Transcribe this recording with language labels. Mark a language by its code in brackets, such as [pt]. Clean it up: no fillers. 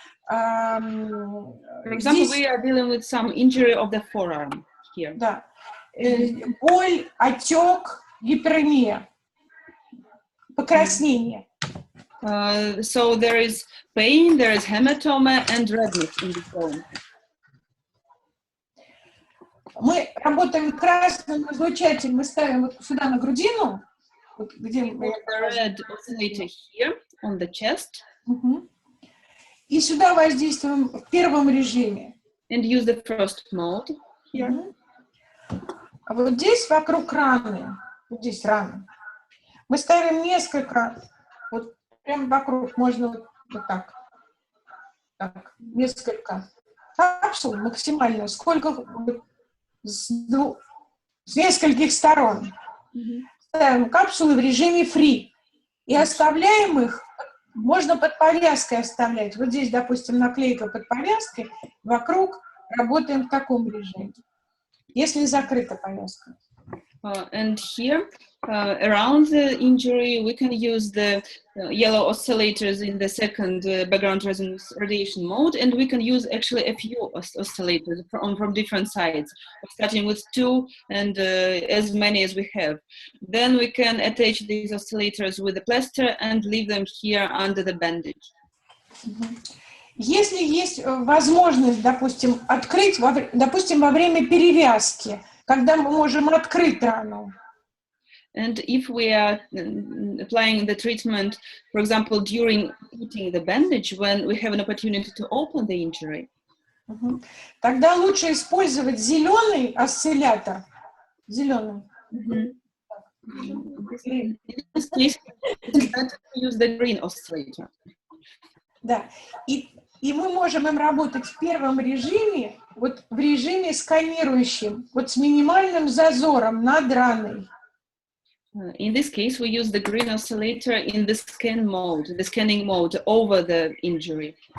[en] For example, we are dealing with some injury of the forearm here. [ru] Да. Боль, отек, гиперемия, покраснение. [en] So there is pain, there is hematoma and redness in the bone. [ru] Мы работаем красным излучателем, мы ставим вот сюда на грудину, вот где мы... [en] Red oscillator here on the chest. [ru] И сюда воздействуем в первом режиме. [en] And use the first mode here. [ru] А вот здесь вокруг раны, вот здесь рана, мы ставим несколько вот прям вокруг можно вот так. Так, несколько капсул максимально, сколько с нескольких сторон. Ставим капсулы в режиме free и оставляем их, можно под повязкой оставлять. Вот здесь, допустим, наклейка под повязкой, вокруг работаем в таком режиме, если закрыта повязка. [en] And here, around the injury, we can use the yellow oscillators in the second background resonance radiation mode, and we can use actually a few oscillators from different sides, starting with 2 and as many as we have. Then we can attach these oscillators with the plaster and leave them here under the bandage. [ru] Если есть возможность, допустим, открыть, допустим, во время перевязки, когда мы можем открыть рану. [en] And if we are applying the treatment, for example, during putting the bandage, when we have an opportunity to open the injury, [ru] тогда лучше использовать зеленый осциллятор. Зеленый. [en] In this case, it's better to use the green oscillator. [ru] Да. И мы можем им работать в первом режиме, вот в режиме сканирующем, вот с минимальным зазором над раной. [en] In this case, we use the green oscillator in the scan mode, the scanning mode over the injury.